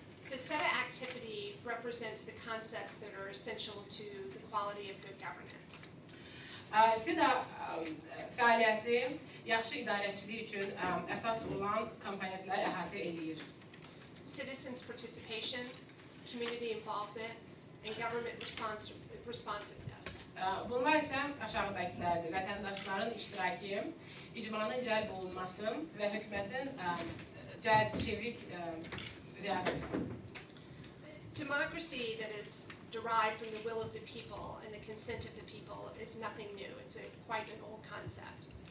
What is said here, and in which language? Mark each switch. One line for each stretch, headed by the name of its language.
English: The SETA activity represents the concepts that are essential to the quality of good governance.
Azerbaijani: SETA fəaliyyəti yaxşı idarəçilik üçün əsas olan komponentlər əhatə edir.
English: Citizens participation, community involvement, and government responsiveness.
Azerbaijani: Bunlar isə aşağıdakilərdir. Vətəndaşların iştirakı, icmanın cəlb olunması və hökumətin çevik reaksiyası.
English: Democracy that is derived from the will of the people and the consent of the people is nothing new. It's quite an old concept.